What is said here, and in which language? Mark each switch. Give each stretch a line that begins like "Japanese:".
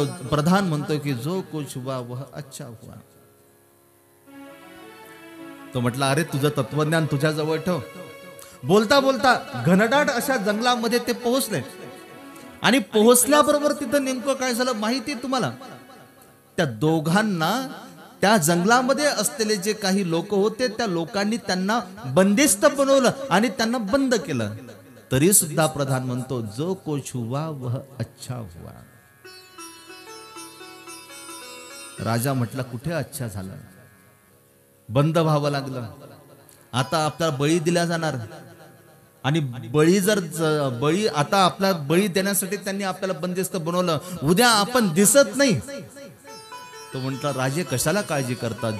Marathi: प्रधान म्हणतो की
Hindi: जो कुछ हुआ वह अच्छा हुआ.
Marathi: तो म्हटला, अरे तुझं तत्वज्ञान तुझ्याजवळ ठेव. बोलता बोलता घनदाट अशा जंगलामध्ये ते पोहोचले. आणि पोहोचल्याबरोबर तिथं नेमकं काय झालं माहिती तुम्हाला? त्या दोघांना त्या जंगलामध्ये असलेले जे काही लोक होते त्या लोकांनी त्यांना बंदिस्त बनवलं आणि त्यांना बंद केलं. तरी सुद्धा प्रधान म्हणतो,
Hindi: जो कुछ हुआ वह अच्छा हुआ.
Marathi: राजा म्हटला, कुठे अच्छा झालं? बंद व्हावं लागलं. आता आपल्याला बळी दिला जाणार आणि बळी आता आपला बळी देण्यासाठी त्यांनी आपल्याला बंदिस्त बनवलं. उद्या आपण दिसत नाही. तो म्हटला, राजे कशाला काळजी करतात?